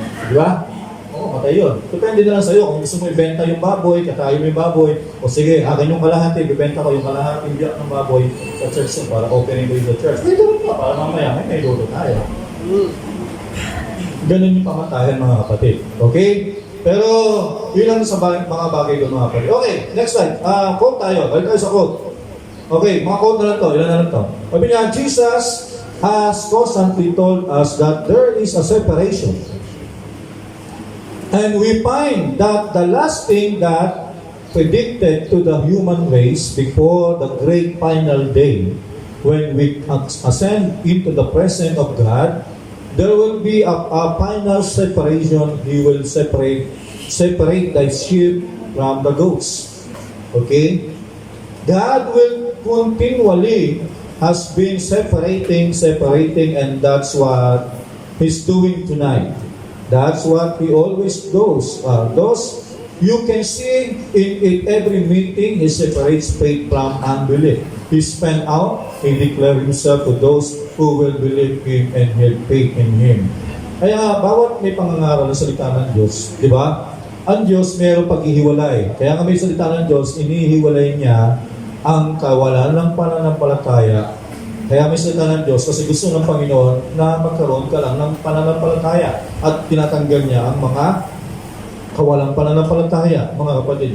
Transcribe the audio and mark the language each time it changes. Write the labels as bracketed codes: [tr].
[tl] Di ba? Oo, matay yun. Depende na lang sa'yo kung gusto mo ibenta yung baboy, katayo mo yung baboy, o sige, akin yung kalahati, ibibenta ko yung kalahati biyak ng baboy sa church para opening ko yung sa church. May doon ka, para mamaya may doon tayo. Ganun yung pamatayan mga kapatid. Okay? Pero, yun lang sa mga bagay doon mga kapatid. Okay, next slide. Quote tayo. Balik tayo sa quote. Okay, mga quote na lang to. Ilan na lang to. Sabi niya, [en] Jesus has constantly told us that there is a separation. And we find that the last thing that predicted to the human race before the great final day, when we ascend into the presence of God, there will be a final separation. He will separate the sheep from the goats. Okay? God will continually has been separating, and that's what He's doing tonight. That's what He always does. You can see in every meeting, He separates faith from unbelief. He spent out, He declared Himself to those who will believe Him and have faith in Him. [tl] Kaya bawat may pangangaral na salita ng Diyos, di ba? Ang Diyos mayroong paghihiwalay. Kaya nga may salita ng Diyos, inihiwalay niya ang kawalan ng pananampalataya. Kaya may salita ng Diyos kasi gusto ng Panginoon na magkaroon ka lang ng pananampalataya at tinatanggal niya ang mga kawalang pananampalataya, mga kapatid.